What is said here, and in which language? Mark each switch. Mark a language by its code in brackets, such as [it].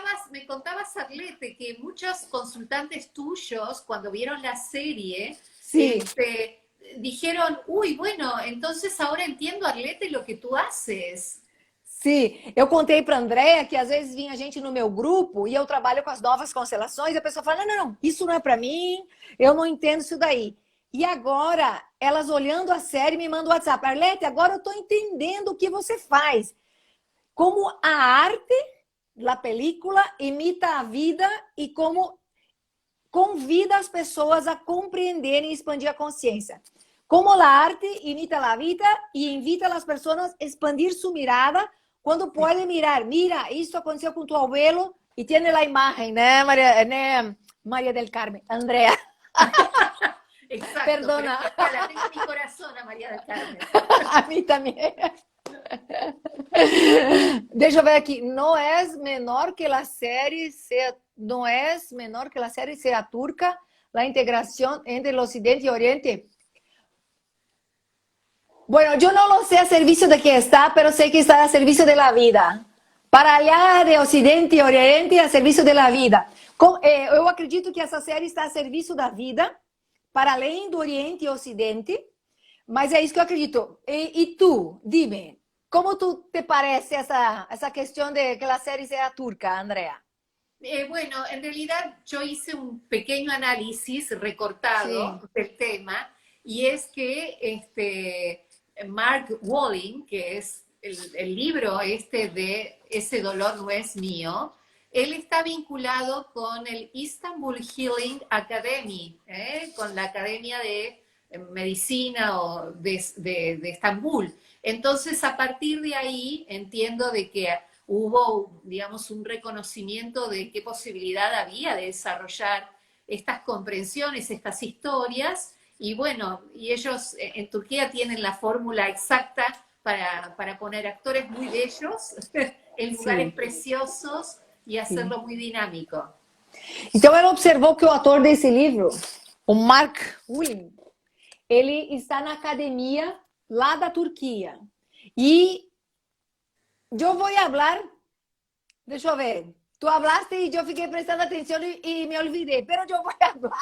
[es] Me contabas, Arlete, que muchos consultantes tuyos, cuando vieron la serie, Sí. Dijeron, uy, bueno, entonces ahora entiendo, Arlete, lo que tú haces. [pt] Sim, eu contei para a Andrea que às vezes vinha gente no meu grupo e eu trabalho com as novas constelações e a pessoa fala, não, isso não é para mim, eu não entendo isso daí. E agora, elas olhando a série me mandam o WhatsApp, Arlete, agora eu estou entendendo o que você faz. Como a arte, a película, imita a vida e como convida as pessoas a compreenderem e expandir a consciência. Como a arte imita a vida e invita as pessoas a expandir sua mirada quando podem mirar. [es] Mira, [pt] isso aconteceu com [es] tu abuelo [pt] e tem a imagem, né, Maria del Carmen? [es] Andrea. Exacto. Perdona. La tengo en mi corazón a María del Carmen. [pt] A mim também. Deixa eu ver aqui. Não é menor que a série não é menor que a série [es] sea turca, [pt] a integração entre o Ocidente e o Oriente. [es] Bueno, yo no lo sé a servicio de qué está, pero sé que está a servicio de la vida. [pt] Para allá de Ocidente e Oriente, a serviço da vida. Eu acredito que essa série está a serviço da vida, para além do Oriente e Ocidente, mas é isso que eu acredito. E tu, [es] dime, [pt] como tu te parece essa questão de que a série seja turca, Andrea? [es] Bueno, en realidad yo hice un pequeño análisis recortado del tema y es que Mark Walling, que es el libro este de Ese dolor no es mío, él está vinculado con el Istanbul Healing Academy, con la Academia de Medicina de Estambul. Entonces, a partir de ahí, entiendo de que hubo, digamos, un reconocimiento de qué posibilidad había de desarrollar estas comprensiones, estas historias, y bueno, y ellos en Turquía tienen la fórmula exacta para poner actores muy bellos en lugares [pt] Sim, [es] preciosos e [pt] sim. [es] hacerlo muy dinámico. [pt] Então ela observou que o autor desse livro, o Mark Wynne, ele está na academia lá da Turquia. E eu vou falar, deixa eu ver, [es] tu hablaste [pt] e eu fiquei prestando atenção e [es] me olvidei, pero [pt] eu vou falar, vou